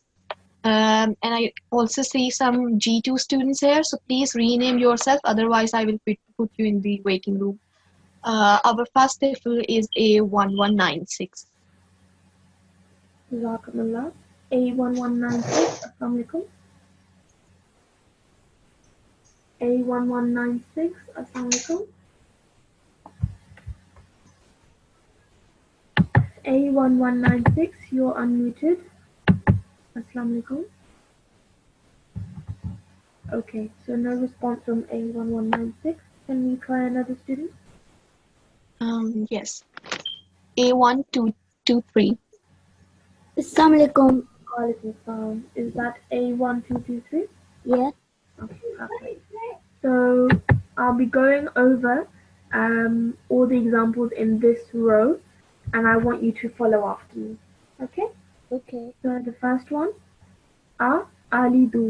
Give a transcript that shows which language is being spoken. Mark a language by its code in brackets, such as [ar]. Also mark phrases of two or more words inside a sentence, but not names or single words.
[en] And I also see some G2 students here, so please rename yourself. Otherwise, I will put you in the waiting room. Our first TOEFL is A1196. Jazakumullah. A1196. [ar] السلام عليكم. [en] A1196. [ar] السلام عليكم. [en] A1196. You're unmuted. [ar] السلام عليكم. [en] Okay, so no response from A1196. Can we try another student? Yes. A1223. [ar] السلام عليكم. وعليكم السلام. [en] Is that A1223? Yeah. Okay, perfect. So I'll be going over all the examples in this row, and I want you to follow after me. Okay? Okay. So the first one, alidu.